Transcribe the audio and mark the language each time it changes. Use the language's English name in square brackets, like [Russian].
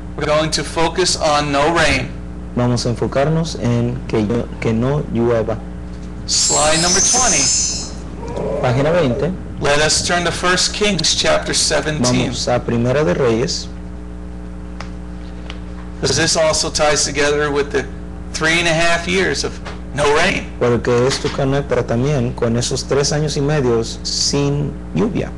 [English] We're going to focus on no rain. [Spanish] Vamos a enfocarnos en que no llueva. [English] Slide number 20. [Spanish] Página 20. [English] Let us turn to 1 Kings chapter 17. [Spanish] Vamos a Primera de Reyes, [English] Because this also ties together with the 3.5 years of no rain, [Spanish] porque esto conecta también con esos 3 años y medio sin lluvia,